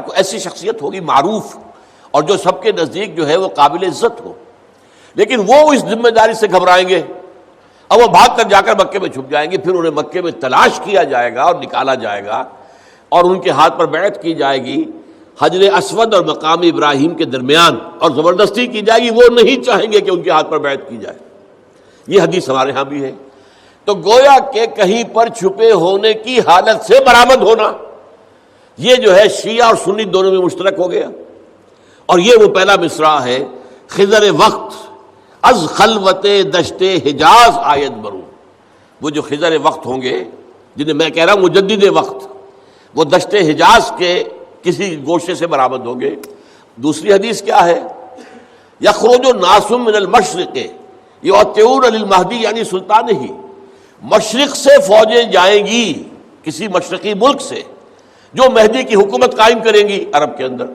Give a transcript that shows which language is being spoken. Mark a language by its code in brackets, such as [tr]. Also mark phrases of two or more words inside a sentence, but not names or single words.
[ur] کوئی ایسی شخصیت ہوگی معروف اور جو سب کے نزدیک جو ہے وہ قابل عزت ہو، لیکن وہ اس ذمہ داری سے گھبرائیں گے، اب وہ بھاگ کر جا کر مکے میں چھپ جائیں گے، پھر انہیں مکے میں تلاش کیا جائے گا اور نکالا جائے گا، اور ان کے ہاتھ پر بیعت کی جائے گی حجر اسود اور مقام ابراہیم کے درمیان، اور زبردستی کی جائے گی، وہ نہیں چاہیں گے کہ ان کے ہاتھ پر بیعت کی جائے۔ یہ حدیث ہمارے ہاں بھی ہے۔ تو گویا کہ کہیں پر چھپے ہونے کی حالت سے برآمد ہونا، یہ جو ہے شیعہ اور سنی دونوں میں مشترک ہو گیا۔ اور یہ وہ پہلا مصرع ہے، [fa] خضر وقت از خلوت دشت حجاز آیت برون. [ur] وہ جو خضر وقت ہوں گے جنہیں میں کہہ رہا ہوں مجدد وقت، وہ دشت حجاز کے کسی گوشے سے برآمد ہوں گے. دوسری حدیث کیا ہے؟ [ar] یخرج الناس من المشرق یعطون للمہدی [ur] یعنی سلطان ہی، مشرق سے فوجیں جائیں گی کسی مشرقی ملک سے جو مہدی کی حکومت قائم کریں گی عرب کے اندر.